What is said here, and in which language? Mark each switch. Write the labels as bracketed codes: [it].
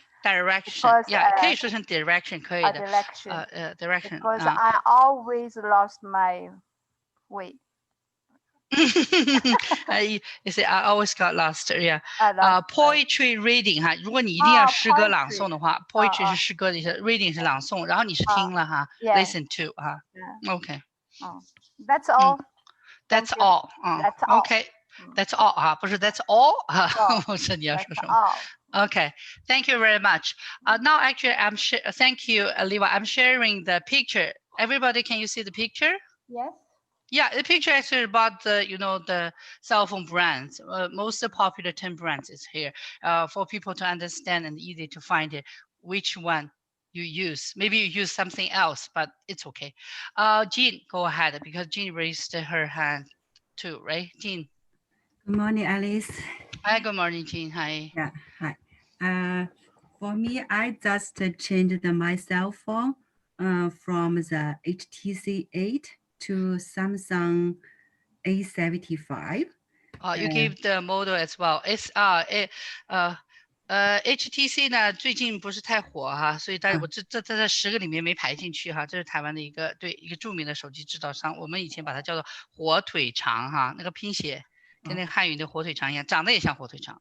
[zh] Direction, yeah, 可以说成 direction 可以的。 [en] direction. Because I always lost my way. You say I always got lost, yeah. [zh] Poetry reading 哈，如果你一定要诗歌朗诵的话 ，poetry 是诗歌的意思 ，reading 是朗诵，然后你是听了哈 ，listen to 哈 ，OK。 [en] That's all. That's all. OK. [zh] That's all 哈，不是 That's all 哈，我说你要说什么 ？ [en] Okay, thank you very much. Now actually thank you, Liva. I'm sharing the picture. Everybody, can you see the picture? Yes. Yeah, the picture actually about the the cell phone brands. Most popular 10 brands is here for people to understand and easy to find it. Which one you use? Maybe you use something else, but it's okay. Jean, go ahead because Jean raised her hand too, right? Jean. Good morning, Alice. Hi, good morning, Jean. Hi. Yeah, hi. For me, I just changed my cell phone from the HTC 8 to Samsung A75. You gave the model as well. [zh] It's HTC 呢最近不是太火哈，所以我这在10个里面没排进去哈。这是台湾的一个著名的手机制造商，我们以前把它叫做火腿肠哈，那个拼写跟那个汉语的火腿肠一样，长得也像火腿肠。